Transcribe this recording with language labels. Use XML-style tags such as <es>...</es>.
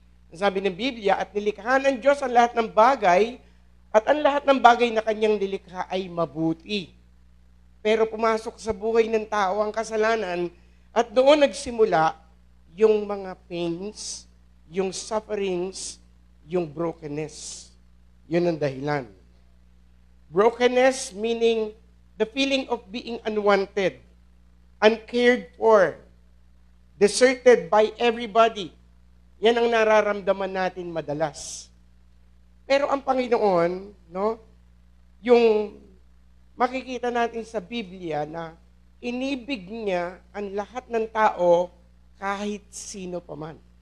<tl>Ang sabi ng Biblia, at nilikha ng Diyos ang lahat ng bagay, at ang lahat ng bagay na kanyang nilikha ay mabuti. Pero pumasok sa buhay ng tao ang kasalanan, at doon nagsimula yung mga pains, yung sufferings, yung brokenness. Yun ang dahilan.</tl> <en>Brokenness meaning the feeling of being unwanted, uncared for, deserted by everybody.</en> <tl>Yan ang nararamdaman natin madalas. Pero ang Panginoon, no, yung makikita natin sa Biblia na inibig niya ang lahat ng tao kahit sino pa man.</tl>